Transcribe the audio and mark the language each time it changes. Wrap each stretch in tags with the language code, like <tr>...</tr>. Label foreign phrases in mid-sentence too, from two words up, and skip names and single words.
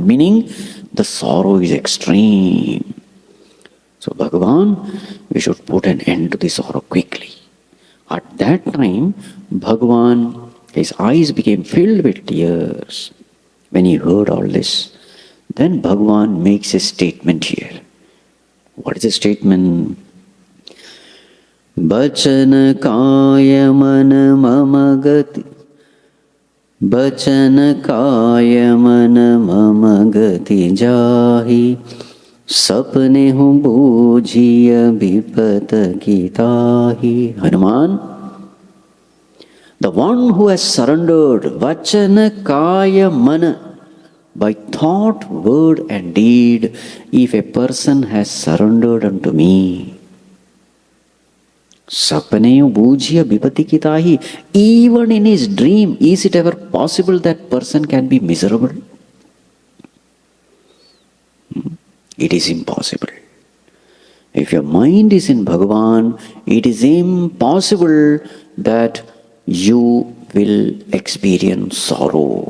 <en>Meaning the sorrow is extreme. So Bhagavan, we should put an end to the sorrow quickly. At that time, Bhagavan, his eyes became filled with tears when he heard all this. Then Bhagavan makes a statement here. What is the statement?</en> <awa>वचन काय मन मम गति. वचन काय मन मम गति जाही. सपने हु बुझिया विपता गिताही.</awa> <en>Hanuman, the one who has surrendered,</en> <awa>वचन काय मन,</awa> <en>by thought, word and deed, if a person has surrendered unto me,</en> <awa>सपने बुझिया विपति गिताही,</awa> <en>even in his dream, is it ever possible that person can be miserable? It is impossible. If your mind is in Bhagavan, it is impossible that you will experience sorrow.</en>